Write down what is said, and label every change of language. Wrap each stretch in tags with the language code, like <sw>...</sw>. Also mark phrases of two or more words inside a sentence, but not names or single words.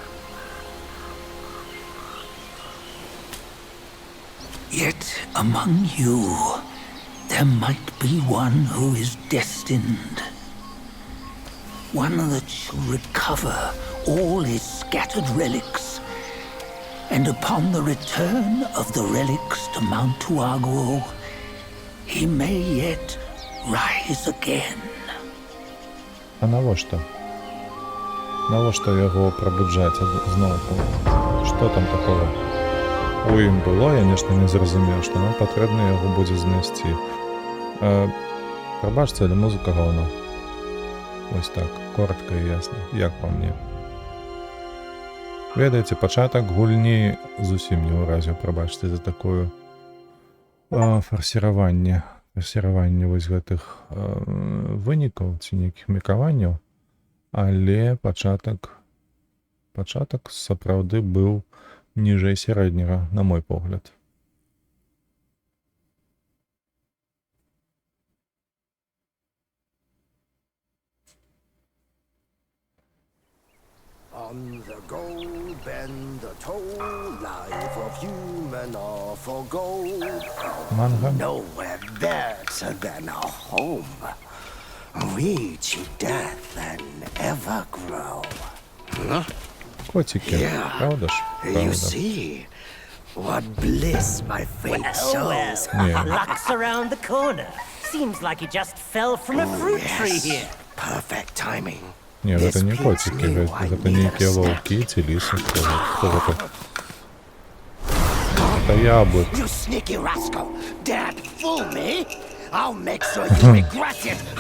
<en>Yet among you, there might be one who is destined. One that shall recover all his scattered relics. And upon the return of the relics to Mount Tuaguo, he may yet rise again.</en> <be>А навошта? Навошта</be> <uk>його пробуджати знову? Що там такого? У ім було, я, звісно, не зрозумів, що нам потрібно його буде знести. Пробачте, але музика говно. Ось так, коротко і ясно, як по мені.</uk> <be>Ведаеце, пачатак гульні зусім не ўразіў, прабачце за такое фарсіраванне вось гэтых вынікаў ці нейкіх меркаванняў, але пачатак сапраўды быў ніжэй сярэдняга, на мой погляд.</be> <en>On the gold bend the toll, life of human or for gold.</en> <be>Манга?</be> <en>Nowhere better than a home. We cheat death and ever grow.</en> <uk>Котики,</uk> <en>Yeah.</en> <uk>правда ж?</uk> <en>You</en> <uk>Правда.</uk> <en>see, What bliss my fate shows. Yeah. Luck's around the corner. Seems like he just fell from a fruit tree Yes. here. Perfect timing.</en> <be>Ні,</be> <en>This</en> <be>гэта не</be> <en>beats</en> <be>коцікі,</be> <en>me</en> <be>гэта</be> <en>why</en> <be>нейкія</be> <en>neither</en> <be>ваўкі ці лісы. Хто гэта? Гэта яблык.</be> <en>You sneaky rascal! Dared fool me? I'll make sure you regret it.</en>